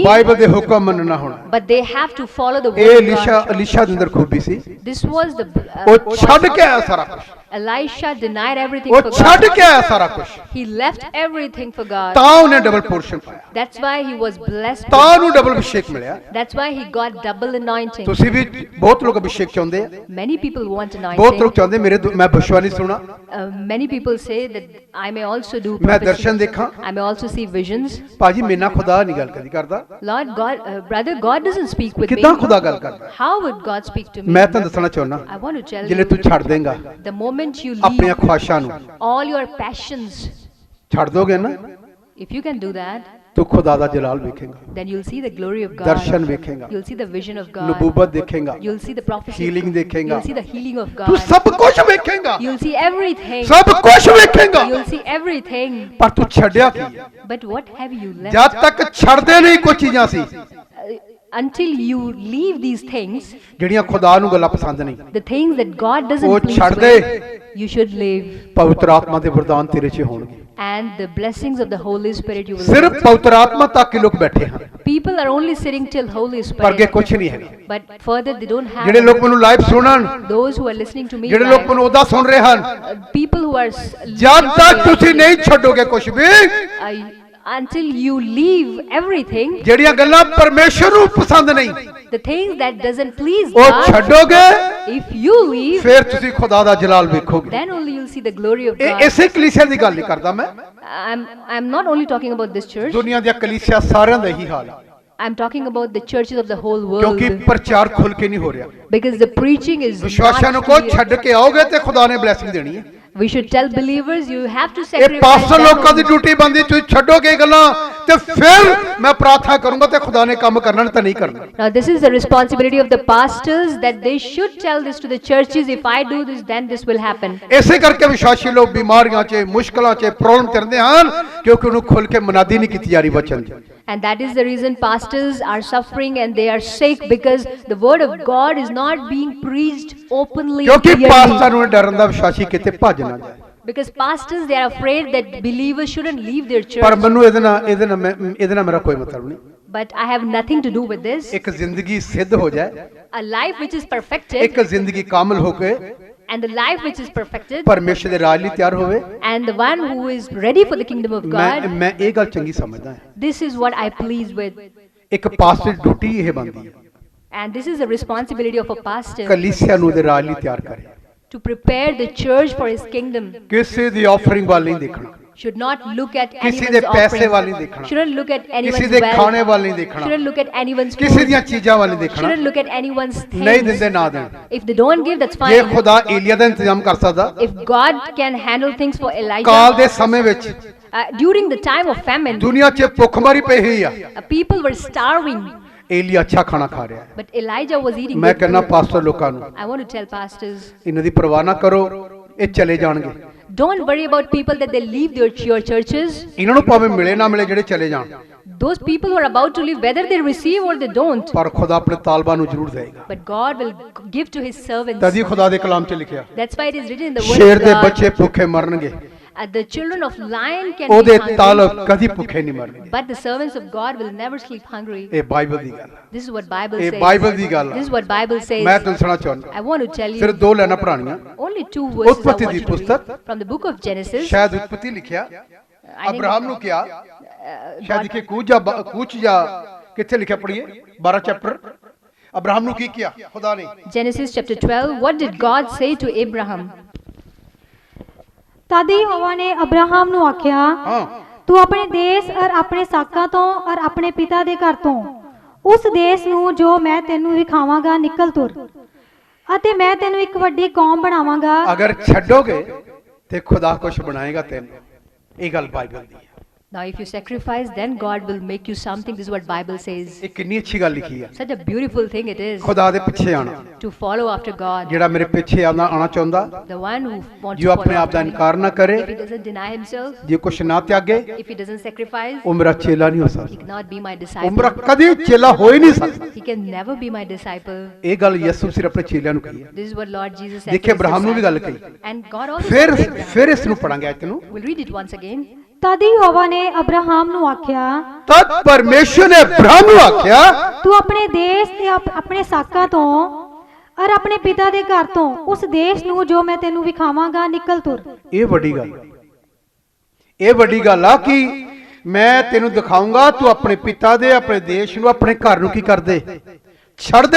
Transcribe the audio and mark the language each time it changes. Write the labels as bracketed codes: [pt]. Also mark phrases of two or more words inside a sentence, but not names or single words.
[pa] ਬਾਈਬਲ ਦੇ ਹੁਕਮ ਮੰਨਣਾ ਹੋਣਾ। [en] but they have to follow the [pa] ਇਹ [en] word of God. [pa] ਅਲੀਸ਼ਾ ਦੇ ਅੰਦਰ ਖੂਬੀ ਸੀ, [en] This was the [pa] ਉਹ ਛੱਡ ਕੇ ਆਇਆ ਸਾਰਾ ਕੁਝ, [en] Elisha denied everything [pa] ਉਹ [en] for [pa] ਛੱਡ [en] God. [pa] ਕੇ ਆਇਆ ਸਾਰਾ ਕੁਝ, [en] He left everything for God. [pa] ਤਾਂ ਉਹਨੇ [en] double portion [pa] ਪਾਇਆ, [en] That's why he was blessed. [pa] ਤਾਂ ਉਹਨੂੰ ਡਬਲ ਅਭਿਸ਼ੇਕ ਮਿਲਿਆ। [en] That's why he got double anointing. [pa] ਤੁਸੀਂ ਵੀ ਬਹੁਤ ਲੋਕ ਅਭਿਸ਼ੇਕ ਚਾਹੁੰਦੇ ਆ, [en] Many people want [pa] ਬਹੁਤ [en] anointing. [pa] ਲੋਕ ਚਾਹੁੰਦੇ ਮੈਂ ਬਸ਼ਵਾ ਨਹੀਂ ਸੁਣਾ, [en] Many people say that I may also do [pa] ਮੈਂ [en] prophecy. [pa] ਦਰਸ਼ਨ ਦੇਖਾਂ। [en] I may also see visions. [pa] ਭਾਜੀ ਮੇਰੇ ਨਾਲ ਖੁਦਾ ਨਹੀਂ ਗੱਲ ਕਦੀ ਕਰਦਾ, [en] Lord God, brother, God doesn't speak with me. [pa] ਕਿੱਦਾਂ ਖੁਦਾ ਗੱਲ ਕਰਦਾ? [en] How would God speak to me? [pa] ਮੈਂ ਤੁਹਾਨੂੰ ਦੱਸਣਾ ਚਾਹੁੰਦਾ, [en] I want to tell [pa] ਜਿਹੜੇ [en] you, [pa] ਤੂੰ ਛੱਡ ਦੇਂਗਾ [en] the moment you [pa] ਆਪਣੀਆਂ [en] leave [pa] ਖੁਆਇਸ਼ਾਂ ਨੂੰ, [en] all your passions, [pa] ਛੱਡ ਦੋਗੇ ਨਾ, [en] if you can do that, [pa] ਤੂੰ ਖੁਦਾ ਦਾ ਜਲਾਲ ਵੇਖੇਂਗਾ, [en] then you'll see the glory of God. [pa] ਦਰਸ਼ਨ ਵੇਖੇਂਗਾ, [en] You'll see the vision of God. [pa] ਨਬੂਬਤ ਦੇਖੇਂਗਾ, [en] You'll see the prophecy. [pa] ਹੀਲਿੰਗ ਦੇਖੇਂਗਾ, [en] You'll see the healing of [pa] ਤੂੰ [en] God. [pa] ਸਭ ਕੁਝ ਵੇਖੇਂਗਾ, [en] You'll see everything. [pa] ਸਭ ਕੁਝ ਵੇਖੇਂਗਾ, [en] You'll see everything. [pa] ਪਰ ਤੂੰ ਛੱਡਿਆ ਕੀ ਹੈ? [en] But what have you left? [pa] ਜਦ ਤੱਕ ਛੱਡਦੇ ਨਹੀਂ ਕੁਝ ਚੀਜ਼ਾਂ ਸੀ [en] Until you leave these things, [pa] ਜਿਹੜੀਆਂ ਖੁਦਾ ਨੂੰ ਗੱਲਾਂ ਪਸੰਦ ਨਹੀਂ, [en] the things that God [pa] ਉਹ [en] doesn't please [pa] ਛੱਡ ਦੇ। [en] with, you should leave. [pa] ਪਵਿੱਤਰ ਆਤਮਾ ਦੇ ਵਰਦਾਨ ਤੇਰੇ 'ਚ ਹੋਣਗੇ। [en] And the blessings of the Holy Spirit you will [pa] ਸਿਰਫ [en] receive. [pa] ਪਵਿੱਤਰ ਆਤਮਾ ਤੱਕ ਹੀ ਲੋਕ ਬੈਠੇ ਹਨ, [en] People are only sitting till Holy [pa] ਪਰ ਅੱਗੇ [en] Spirit. [pa] ਕੁਝ ਨਹੀਂ ਹੈਗਾ। [en] But further they don't have. [pa] ਜਿਹੜੇ ਲੋਕ ਮੈਨੂੰ ਲਾਈਵ ਸੁਣਨ, [en] Those who are listening to me [pa] ਜਿਹੜੇ ਲੋਕ [en] live, [pa] ਮੈਨੂੰ ਉਹਦਾ ਸੁਣ ਰਹੇ ਹਨ, [en] people who are [pa] ਜਦ ਤੱਕ ਤੁਸੀਂ ਨਹੀਂ ਛੱਡੋਗੇ ਕੁਝ ਵੀ, [en] until you leave everything, [pa] ਜਿਹੜੀਆਂ ਗੱਲਾਂ ਪਰਮੇਸ਼ਰ ਨੂੰ ਪਸੰਦ ਨਹੀਂ, [en] the things that doesn't please [pa] ਉਹ [en] God, [pa] ਛੱਡੋਗੇ, [en] if you leave, [pa] ਫਿਰ ਤੁਸੀਂ ਖੁਦਾ ਦਾ ਜਲਾਲ ਵੇਖੋਗੇ। [en] then only you'll see the glory of [pa] ਇਹ [en] God. [pa] ਇਸੇ ਕਲੀਸਿਆ ਦੀ ਗੱਲ ਨਹੀਂ ਕਰਦਾ ਮੈਂ, [en] I'm not only talking about this church. [pa] ਦੁਨੀਆ ਦੀਆਂ ਕਲੀਸਿਆ ਸਾਰਿਆਂ ਦਾ ਇਹੀ ਹਾਲ ਹੈ, [en] I'm talking about the churches of the whole world. [pa] ਕਿਉਂਕਿ ਪ੍ਰਚਾਰ ਖੁੱਲ ਕੇ ਨਹੀਂ ਹੋ ਰਿਹਾ। [en] Because the preaching is [pa] ਵਿਸ਼ਵਾਸੀਆਂ ਨੂੰ [en] not [pa] ਕੋ [en] clear. [pa] ਛੱਡ ਕੇ ਆਓਗੇ ਤੇ ਖੁਦਾ ਨੇ ਬਲੇਸਿੰਗ ਦੇਣੀ ਹੈ। [en] We should tell believers you have to [pa] ਇਹ [en] sacrifice. [pa] ਪਾਸਟਰ [en] them [pa] ਲੋਕਾਂ ਦੀ [en] only. [pa] ਡਿਊਟੀ ਬੰਦੀ, ਤੁਸੀਂ ਛੱਡੋਗੇ ਇਹ ਗੱਲਾਂ ਤੇ ਫਿਰ ਮੈਂ ਪ੍ਰਾਰਥਨਾ ਕਰੂੰਗਾ ਤੇ ਖੁਦਾ ਨੇ ਕੰਮ ਕਰਨਾ ਨਹੀਂ ਤਾਂ ਨਹੀਂ ਕਰਨਾ। [en] Now this is the responsibility of the pastors, that they should tell this to the churches. If I do this, then this will happen. [pa] ਇਸੇ ਕਰਕੇ ਵਿਸ਼ਵਾਸੀ ਲੋਕ ਬਿਮਾਰੀਆਂ 'ਚ, ਮੁਸ਼ਕਲਾਂ 'ਚ, ਪ੍ਰੋਬਲਮ ਕਰਦੇ ਹਨ, ਕਿਉਂਕਿ ਉਹਨੂੰ ਖੁੱਲ ਕੇ ਮਨਾਦੀ ਨਹੀਂ ਕੀਤੀ ਜਾ ਰਹੀ ਵਚਨ ਦੀ। [en] And that is the reason pastors are suffering and they are sick, because the word of God is not being preached openly. [pa] ਕਿਉਂਕਿ [en] clearly. [pa] ਪਾਸਟਰ ਨੂੰ ਡਰਨ ਦਾ ਵਿਸ਼ਵਾਸੀ ਕਿਤੇ ਭੱਜ ਨਾ ਜਾਏ। [en] Because pastors, they are afraid that believers shouldn't leave their [pa] ਪਰ [en] church. [pa] ਮੈਨੂੰ ਇਹਦੇ ਨਾਲ ਮੇਰਾ ਕੋਈ ਮਤਲਬ ਨਹੀਂ। [en] But I have nothing to do with this. [pa] ਇੱਕ ਜ਼ਿੰਦਗੀ ਸਿੱਧ ਹੋ ਜਾਏ, [en] A life which is perfected, [pa] ਇੱਕ ਜ਼ਿੰਦਗੀ ਕਾਮਲ ਹੋ ਕੇ [en] and the life which is perfected, [pa] ਪਰਮੇਸ਼ਰ ਦੇ ਰਾਜ ਲਈ ਤਿਆਰ ਹੋਵੇ, [en] and the one who is ready for the kingdom of God, [pa] ਮੈਂ ਇਹ ਗੱਲ ਚੰਗੀ ਸਮਝਦਾ ਹਾਂ। [en] this is what I please with. [pa] ਇੱਕ ਪਾਸਟਰ ਦੀ ਡਿਊਟੀ ਇਹ ਬਣਦੀ ਹੈ, [en] And this is the responsibility of a pastor, [pa] ਕਲੀਸਿਆ ਨੂੰ ਦੇ ਰਾਜ ਲਈ ਤਿਆਰ ਕਰੇ। [en] to prepare the church for his kingdom. [pa] ਕਿਸੇ ਦੀ ਆਫਰਿੰਗ ਵੱਲ ਨਹੀਂ ਦੇਖਣਾ, [en] Should not look at [pa] ਕਿਸੇ [en] anyone's [pa] ਦੇ ਪੈਸੇ ਵੱਲ ਨਹੀਂ [en] offering. [pa] ਦੇਖਣਾ, [en] Shouldn't look at [pa] ਕਿਸੇ [en] anyone's [pa] ਦੇ ਖਾਣੇ [en] wealth. [pa] ਵੱਲ ਨਹੀਂ ਦੇਖਣਾ, [en] Shouldn't look at anyone's [pa] ਕਿਸੇ [en] food. [pa] ਦੀਆਂ ਚੀਜ਼ਾਂ ਵੱਲ ਨਹੀਂ ਦੇਖਣਾ। [en] Shouldn't look at anyone's [pa] ਨਹੀਂ [en] things. [pa] ਦਿੰਦੇ ਨਾ ਦੇਣ। [en] If they don't give, that's [pa] ਜੇ [en] fine. [pa] ਖੁਦਾ ਏਲੀਆ ਦਾ ਇੰਤਜ਼ਾਮ ਕਰ ਸਕਦਾ [en] If God can handle things for [pa] ਕਾਲ [en] Elijah, [pa] ਦੇ ਸਮੇਂ ਵਿੱਚ, [en] during the time of famine, [pa] ਦੁਨੀਆ 'ਚ ਭੁੱਖਮਰੀ ਪਈ ਹੋਈ ਆ, [en] people were starving. [pa] ਏਲੀਆ ਅੱਛਾ ਖਾਣਾ ਖਾ ਰਿਹਾ ਹੈ। [en] But Elijah was eating [pa] ਮੈਂ [en] good [pa] ਕਹਿੰਦਾ [en] food. [pa] ਪਾਸਟਰ ਲੋਕਾਂ ਨੂੰ [en] I want to tell pastors, [pa] ਇਹਨਾਂ ਦੀ ਪਰਵਾਹ ਨਾ ਕਰੋ, ਇਹ ਚਲੇ ਜਾਣਗੇ। [en] don't worry about people that they leave your churches. [pa] ਇਹਨਾਂ ਨੂੰ ਭਾਵੇਂ ਮਿਲੇ ਨਾ ਮਿਲੇ, ਜਿਹੜੇ ਚਲੇ ਜਾਣ, [en] Those people who are about to leave, whether they receive or they don't, [pa] ਪਰ ਖੁਦਾ ਆਪਣੇ ਤਾਲਬਾਂ ਨੂੰ ਜ਼ਰੂਰ ਦੇਗਾ। [en] but God will give to his servants. [pa] ਤਦੀ ਖੁਦਾ ਦੇ ਕਲਾਮ 'ਚ ਲਿਖਿਆ, [en] That's why it is written in the word [pa] ਸ਼ੇਰ [en] of [pa] ਦੇ [en] God. [pa] ਬੱਚੇ ਭੁੱਖੇ ਮਰਨਗੇ, [en] The children of lion can [pa] ਉਹਦੇ [en] be [pa] ਤਾਲ [en] hungry, [pa] ਕਦੀ ਭੁੱਖੇ ਨਹੀਂ ਮਰਨਗੇ। [en] but the servants of God will never sleep hungry. [pa] ਇਹ ਬਾਈਬਲ ਦੀ ਗੱਲ ਹੈ, [en] This is what Bible [pa] ਇਹ [en] says. [pa] ਬਾਈਬਲ ਦੀ ਗੱਲ [en] This [pa] ਹੈ। [en] is what Bible says. [pa] ਮੈਂ ਤੁਹਾਨੂੰ ਸੁਣਾ ਚਾਹੁੰਦਾ, [en] I want to tell [pa] ਸਿਰਫ [en] you [pa] 2 ਲਾਈਨਾਂ ਪੜ੍ਹਾਉਣੀਆਂ। [en] only 2 verses I [pa] ਉਤਪਤੀ [en] want [pa] ਦੀ [en] you to [pa] ਪੁਸਤਕ, [en] read from the book of Genesis. [pa] ਸ਼ਾਇਦ ਉਤਪਤੀ ਲਿਖਿਆ, [en] I think, [pa] ਅਬਰਾਹਮ ਨੂੰ ਕਿਹਾ, ਸ਼ਾਇਦ [en] God- [pa] ਕਿ ਕੂਚ ਜਾਂ ਕਿੱਥੇ ਲਿਖਿਆ ਪੜੀਏ, 12 ਚੈਪਟਰ। ਅਬਰਾਹਮ ਨੂੰ ਕੀ ਕਿਹਾ ਖੁਦਾ ਨੇ? [en] Genesis chapter 12. What did God say to Abraham? [pa] ਤਦ ਯਹੋਵਾ ਨੇ ਅਬਰਾਹਮ ਨੂੰ ਆਖਿਆ, ਹਾਂ, ਤੂੰ ਆਪਣੇ ਦੇਸ਼ ਔਰ ਆਪਣੇ ਸਾਕਾਂ ਤੋਂ ਔਰ ਆਪਣੇ ਪਿਤਾ ਦੇ ਘਰ ਤੋਂ ਉਸ ਦੇਸ਼ ਨੂੰ ਜੋ ਮੈਂ ਤੈਨੂੰ ਵਿਖਾਵਾਂਗਾ ਨਿਕਲ ਤੁਰ, ਅਤੇ ਮੈਂ ਤੈਨੂੰ ਇੱਕ ਵੱਡੀ ਕੌਮ ਬਣਾਵਾਂਗਾ। ਅਗਰ ਛੱਡੋਗੇ ਤੇ ਖੁਦਾ ਕੁਛ ਬਣਾਏਗਾ ਤੈਨੂੰ। ਇਹ ਗੱਲ ਬਾਈਬਲ ਦੀ ਹੈ। [en] Now if you sacrifice, then God will make you something. This is what Bible says. [pa] ਇਹ ਕਿੰਨੀ ਅੱਛੀ ਗੱਲ ਲਿਖੀ ਹੈ। [en] Such a beautiful thing it is [pa] ਖੁਦਾ ਦੇ ਪਿੱਛੇ ਆਣਾ, [en] to follow after God. [pa] ਜਿਹੜਾ ਮੇਰੇ ਪਿੱਛੇ ਆਣਾ ਚਾਹੁੰਦਾ, [en] The one who wants [pa] ਜੋ [en] to [pa] ਆਪਣੇ [en] follow [pa] ਆਪ ਦਾ [en] after me. [pa] ਇਨਕਾਰ ਨਾ ਕਰੇ, [en] If he doesn't deny himself, [pa] ਜੇ ਕੁਛ ਨਾ ਤਿਆਗੇ, [en] if he doesn't sacrifice, [pa] ਉਹ ਮੇਰਾ ਚੇਲਾ ਨਹੀਂ ਹੋ [en] he [pa] ਸਕਦਾ। [en] cannot be my [pa] ਉਹ ਮੇਰਾ [en] disciple. [pa] ਕਦੀ ਚੇਲਾ ਹੋ ਹੀ ਨਹੀਂ ਸਕਦਾ। [en] He can never be my disciple. [pa] ਇਹ ਗੱਲ ਯਿਸੂ ਸਿਰ ਆਪਣੇ ਚੇਲਿਆਂ ਨੂੰ ਕਹੀ ਹੈ। [en] This is what Lord Jesus said. [pa] ਦੇਖਿਏ [en] to his [pa] ਅਬਰਾਹਮ ਨੂੰ ਵੀ ਗੱਲ ਕਹੀ। [en] disciples. And God also [pa] ਫਿਰ [en] said to Abraham. [pa] ਫਿਰ ਇਸ ਨੂੰ ਪੜਾਂਗੇ ਅੱਜ ਨੂੰ। [en] We'll read it once again. [pa] ਤਦ ਯਹੋਵਾ ਨੇ ਅਬਰਾਹਮ ਨੂੰ ਆਖਿਆ, ਤਦ ਪਰਮੇਸ਼ਰ ਨੇ ਅਬਰਾਹਮ ਨੂੰ ਆਖਿਆ, ਤੂੰ ਆਪਣੇ ਦੇਸ਼ ਤੇ ਆਪਣੇ ਸਾਕਾਂ ਤੋਂ ਔਰ ਆਪਣੇ ਪਿਤਾ ਦੇ ਘਰ ਤੋਂ ਉਸ ਦੇਸ਼ ਨੂੰ ਜੋ ਮੈਂ ਤੈਨੂੰ ਵਿਖਾਵਾਂਗਾ ਨਿਕਲ ਤੁਰ। ਇਹ ਵੱਡੀ ਗੱਲ, ਇਹ ਵੱਡੀ ਗੱਲ ਆ ਕਿ ਮੈਂ ਤੈਨੂੰ ਦਿਖਾਉਂਗਾ, ਤੂੰ ਆਪਣੇ ਪਿਤਾ ਦੇ, ਆਪਣੇ ਦੇਸ਼ ਨੂੰ, ਆਪਣੇ ਘਰ ਨੂੰ ਕੀ ਕਰਦੇ, ਛੱਡ ਦੇ।